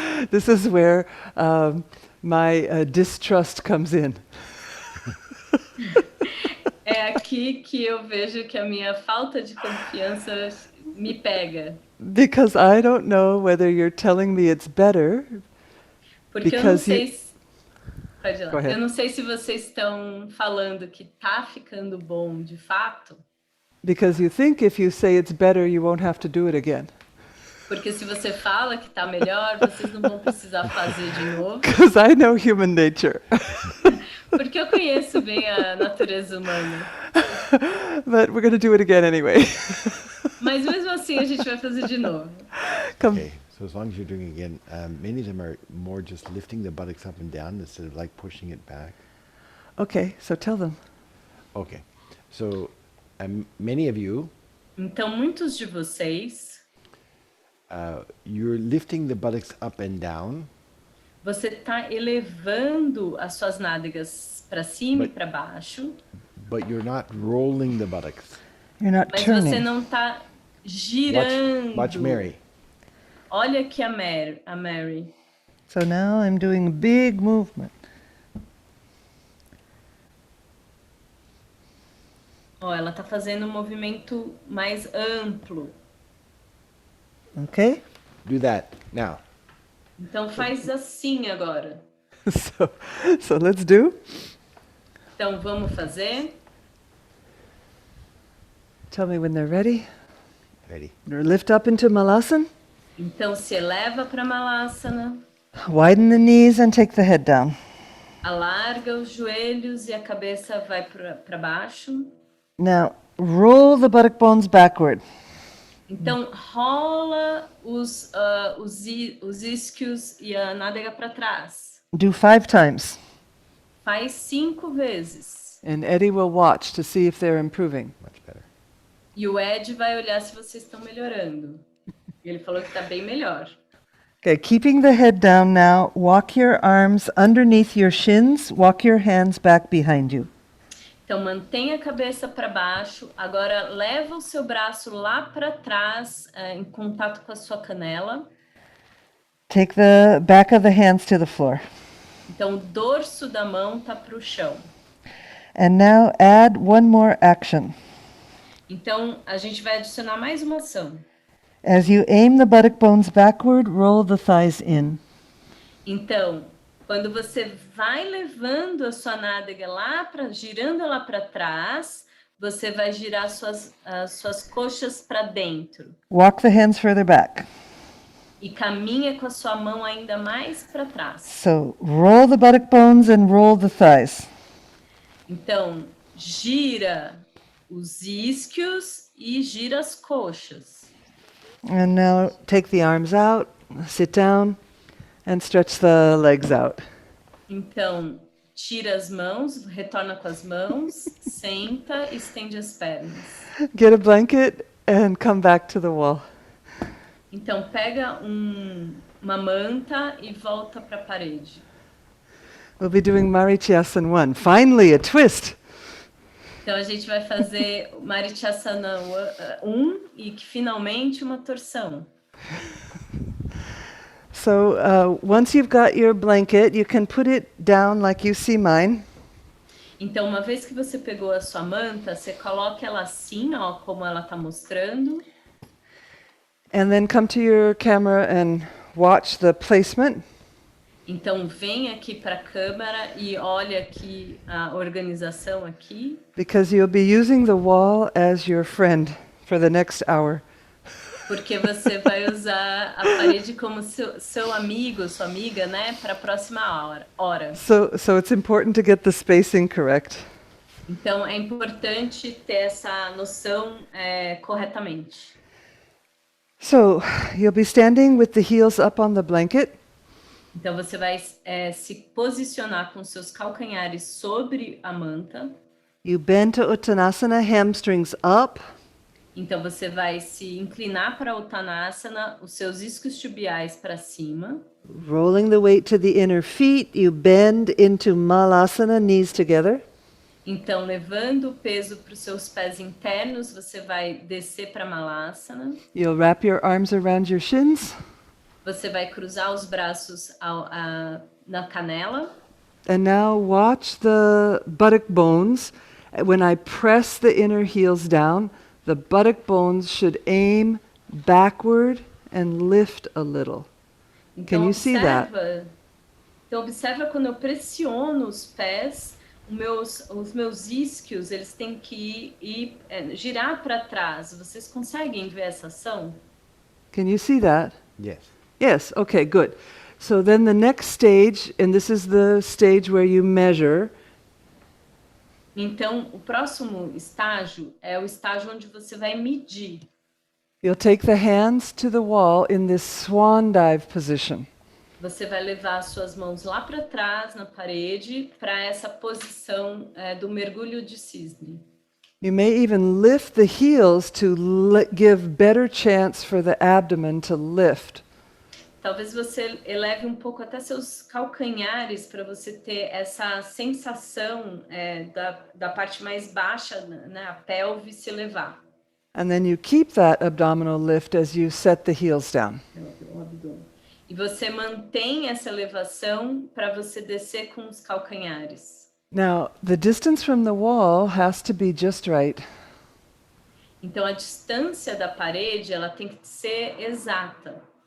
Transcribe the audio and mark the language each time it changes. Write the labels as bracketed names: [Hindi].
[English] This is where my distrust comes in. [Portuguese] É aqui que eu vejo que a minha falta de confiança me pega. [English] Because I don't know whether you're telling me it's better. [Portuguese] Porque eu não [English] Because [Portuguese] sei se... Pode ir lá. [English] Go ahead. [Portuguese] Eu não sei se vocês estão falando que tá ficando bom de fato. [English] Because you think if you say it's better, you won't have to do it again. [Portuguese] Porque se você fala que tá melhor, vocês não vão precisar fazer de novo. [English] Because I know human nature. [Portuguese] Porque eu conheço bem a natureza humana. [English] But we're going to do it again anyway. [Portuguese] Mas mesmo assim a gente vai fazer de novo. [English] Come. Okay, so as long as you're doing it again, many of them are more just lifting the buttocks up and down instead of like pushing it back. Okay, so tell them. Okay. So, many of you, [Portuguese] Então, muitos de vocês, [English] you're lifting the buttocks up and down, [Portuguese] você está elevando as suas nádegas para cima e [English] But- [Portuguese] para baixo, [English] but you're not rolling the buttocks. You're not [Portuguese] mas você [English] turning. [Portuguese] não está girando. [English] Watch Mary. [Portuguese] Olha aqui a Mary. [English] So now I'm doing a big movement. [Portuguese] Ó, ela está fazendo um movimento mais amplo. [English] Okay? Do that now. [Portuguese] Então faz assim agora. [English] So let's do. [Portuguese] Então vamos fazer. [English] Tell me when they're ready. Ready? Lift up into Malasana. [Portuguese] Então se eleva para Malasana, [English] Widen the knees and take the head down. [Portuguese] alarga os joelhos e a cabeça vai para baixo. [English] Now, roll the buttock bones backward. [Portuguese] Então rola os isquios e a nádega para trás. [English] Do 5 times. [Portuguese] Faz 5 vezes. [English] And Eddie will watch to see if they're improving. Much better. [Portuguese] E o Ed vai olhar se vocês estão melhorando. Ele falou que está bem melhor. [English] Okay, keeping the head down now, walk your arms underneath your shins, walk your hands back behind you. [Portuguese] Então mantenha a cabeça para baixo. Agora leva o seu braço lá para trás, em contato com a sua canela. [English] Take the back of the hands to the floor. [Portuguese] Então o dorso da mão tá para o chão. [English] And now add one more action. [Portuguese] Então a gente vai adicionar mais uma ação. [English] As you aim the buttock bones backward, roll the thighs in. [Portuguese] Então, quando você vai levando a sua nádega girando ela para trás, você vai girar as suas coxas para dentro. [English] Walk the hands further back. [Portuguese] E caminha com a sua mão ainda mais para trás. [English] So roll the buttock bones and roll the thighs. [Portuguese] Então, gira os isquios e gira as coxas. [English] And now take the arms out, sit down, And stretch the legs out. [Portuguese] Então, tira as mãos, retorna com as mãos, senta e estende as pernas. [English] Get a blanket and come back to the wall. [Portuguese] Então, pega uma manta e volta para a parede. [English] We'll be doing Marichasana 1. Finally, a twist. [Portuguese] Então, a gente vai fazer Marichasana 1 e finalmente uma torção. [English] So once you've got your blanket, you can put it down like you see mine. [Portuguese] Então, uma vez que você pegou a sua manta, você coloca ela assim, ó, como ela está mostrando. [English] And then come to your camera and watch the placement. [Portuguese] Então, vem aqui para a câmera e olha aqui a organização aqui. [English] Because you'll be using the wall as your friend for the next hour. [Portuguese] Porque você vai usar a parede como seu amigo, sua amiga, né, para a próxima hora. [English] So it's important to get the spacing correct. [Portuguese] Então, é importante ter essa noção corretamente. [English] So you'll be standing with the heels up on the blanket. [Portuguese] Então, você vai se posicionar com seus calcanhares sobre a manta. [English] You bend to Uttanasana, hamstrings up. [Portuguese] Então, você vai se inclinar para a Uttanasana, os seus isquios tibiais para cima. [English] Rolling the weight to the inner feet, you bend into Malasana, knees together. [Portuguese] Então, levando o peso para os seus pés internos, você vai descer para Malasana. [English] You'll wrap your arms around your shins. [Portuguese] Você vai cruzar os braços na canela. [English] And now watch the buttock bones. When I press the inner heels down, the buttock bones should aim backward and lift a little. [Portuguese] Então, Can you see that? Então, observa quando eu pressiono os pés, os meus isquios, eles têm que girar para trás. Vocês conseguem ver essa ação? [English] Can you see that? Yes. Yes, okay, good. So then the next stage, and this is the stage where you measure. [Portuguese] Então, o próximo estágio é o estágio onde você vai medir. [English] You'll take the hands to the wall in this swan dive position. [Portuguese] Você vai levar as suas mãos lá para trás na parede para essa posição do mergulho de cisne. [English] You may even lift the heels to give better chance for the abdomen to lift. [Portuguese] Talvez você eleve um pouco até seus calcanhares para você ter essa sensação da parte mais baixa, né, a pelve se elevar. [English] And then you keep that abdominal lift as you set the heels down. [Portuguese] E você mantém essa elevação para você descer com os calcanhares. [English] Now, the distance from the wall has to be just right. [Portuguese] Então a distância da parede, ela tem que ser exata.